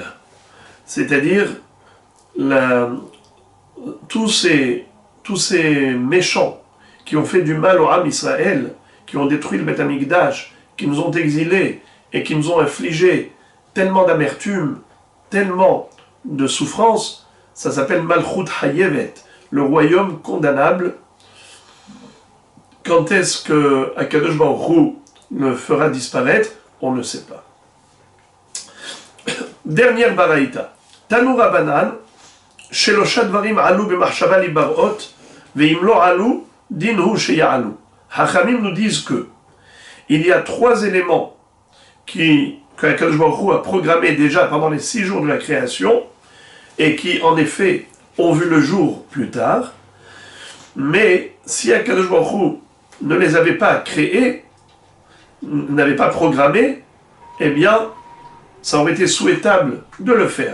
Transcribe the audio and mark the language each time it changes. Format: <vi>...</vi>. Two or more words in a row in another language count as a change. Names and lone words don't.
<fr>C'est-à-dire tous ces méchants qui ont fait du mal au</fr> <he>עם ישראל,</he> <fr>qui ont détruit le</fr> <he>בית המקדש,</he> <fr>qui nous ont exilés et qui nous ont infligé tellement d'amertume, tellement de souffrance, ça s'appelle</fr> <he>מלכות הייבת,</he> <fr>le royaume condamnable. Quand est-ce que</fr> <he>הקדוש ברוך הוא</he> <fr>le fera disparaître? On ne sait pas. Dernière baraïta.</fr> <he>תנו רבנן, שלושה דברים עלו במחשבה להיבראות, ואם לא עלו, דין הוא שיעלו.</he> <fr>Hachamim nous disent que il y a 3 éléments qu'</fr> <he>הקדוש ברוך הוא</he> <fr>a programmés déjà pendant les 6 jours de la création et qui, en effet, ont vu le jour plus tard. Mais si</fr> <he>הקדוש ברוך הוא</he> <fr>ne les avait pas créés, n'avait pas programmés, eh bien, ça aurait été souhaitable de le faire.</fr>